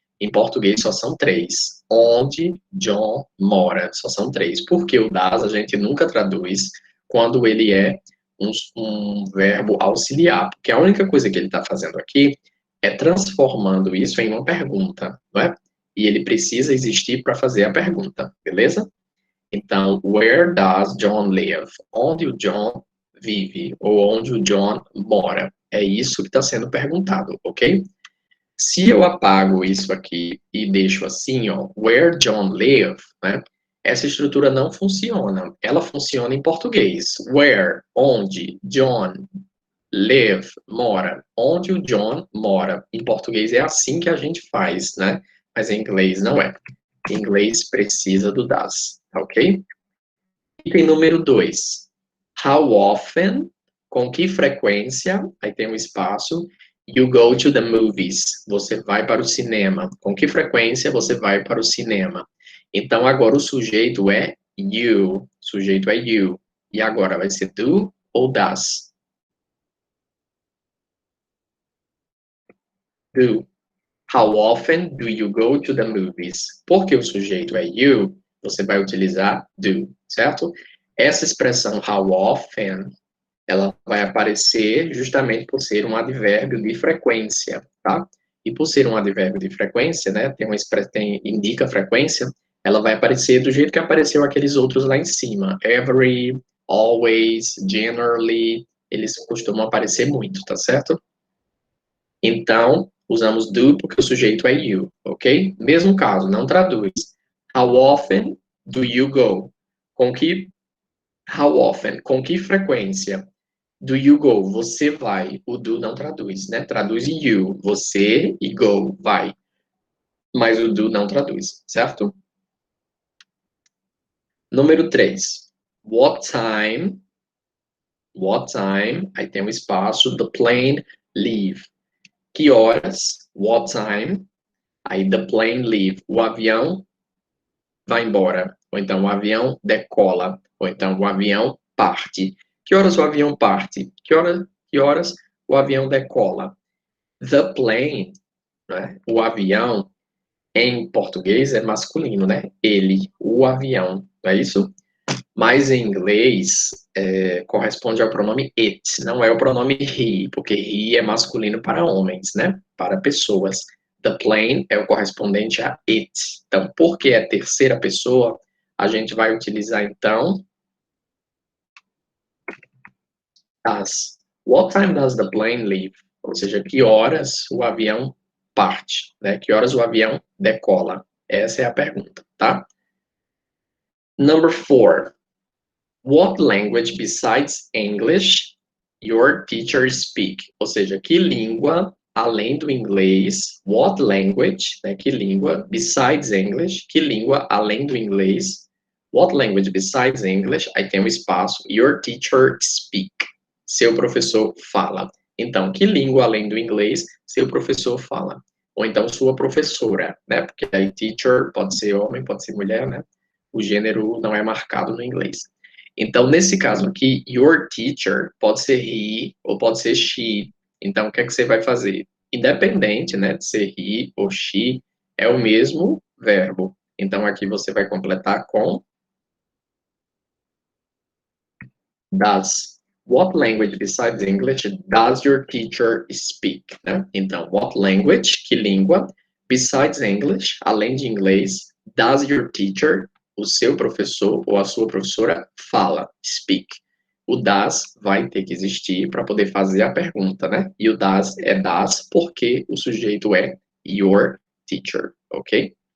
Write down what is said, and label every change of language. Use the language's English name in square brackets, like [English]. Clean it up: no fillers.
[Portuguese] Em português, só são 3. Onde John mora? Só são 3. Porque o does a gente nunca traduz quando ele é um verbo auxiliar. Porque a única coisa que ele está fazendo aqui é transformando isso em uma pergunta, não é? E ele precisa existir para fazer a pergunta, beleza? [English] Então, where does John live? [Portuguese] Onde o John vive ou onde o John mora? É isso que está sendo perguntado, ok? Se eu apago isso aqui e deixo assim, ó, [English] where John live, [Portuguese] né? Essa estrutura não funciona. Ela funciona em português. Where, onde, John, live, mora. Onde o John mora. Em português é assim que a gente faz, né? Mas em inglês não é. Em inglês precisa do does, ok? Item número 2. How often, com que frequência, aí tem um espaço, [English] you go to the movies, [Portuguese] você vai para o cinema. Com que frequência você vai para o cinema? Então, agora o sujeito é you, sujeito é you. E agora vai ser do ou das? Do. [English] How often do you go to the movies? [Portuguese] Porque o sujeito é you, você vai utilizar do, certo? Essa expressão how often, ela vai aparecer justamente por ser um advérbio de frequência, tá? E por ser um advérbio de frequência, né, indica frequência, ela vai aparecer do jeito que apareceu aqueles outros lá em cima. Every, always, generally, eles costumam aparecer muito, tá certo? Então, usamos do porque o sujeito é you, ok? Mesmo caso, não traduz. [English] How often do you go? How often, [Portuguese] com que frequência [English] do you go? [Portuguese] Você vai. O do não traduz, né? Traduz you, você, e go, vai. Mas o do não traduz, certo? Número 3. [English] What time, [Portuguese] aí tem um espaço, [English] the plane leave. [Portuguese] Que horas, what time, aí [English] the plane leave. [Portuguese] O avião vai embora, ou então o avião decola, ou então o avião parte. Que horas o avião parte? Que horas o avião decola? The plane, né? O avião, em português é masculino, né? Ele, o avião, não é isso? Mas em inglês corresponde ao pronome it, não é o pronome he, porque he é masculino para homens, né? Para pessoas. The plane é o correspondente a it. Então, porque é terceira pessoa, a gente vai utilizar então as. [English] What time does the plane leave? [Portuguese] Ou seja, que horas o avião parte, né? Que horas o avião decola? Essa é a pergunta, tá? [English] Number 4. What language besides English your teacher speak? [Portuguese] Ou seja, que língua além do inglês? [English] What language, [Portuguese] né? Que língua besides English? Que língua além do inglês? [English] What language besides English? [Portuguese] Aí tem um espaço. [English] Your teacher speak. [Portuguese] Seu professor fala. Então, que língua além do inglês seu professor fala? Ou então sua professora, né? Porque aí teacher pode ser homem, pode ser mulher, né? O gênero não é marcado no inglês. Então, nesse caso aqui, your teacher pode ser he ou pode ser she. Então, o que é que você vai fazer? Independente, né, de ser he ou she, é o mesmo verbo. Então, aqui você vai completar com does. [English] What language besides English does your teacher speak? [Portuguese] Né? Então, [English] what language, [Portuguese] que língua, [English] besides English, [Portuguese] além de inglês, [English] does your teacher, [Portuguese] o seu professor ou a sua professora, fala, speak. O does vai ter que existir para poder fazer a pergunta, né? E o does é does porque o sujeito é your teacher, ok?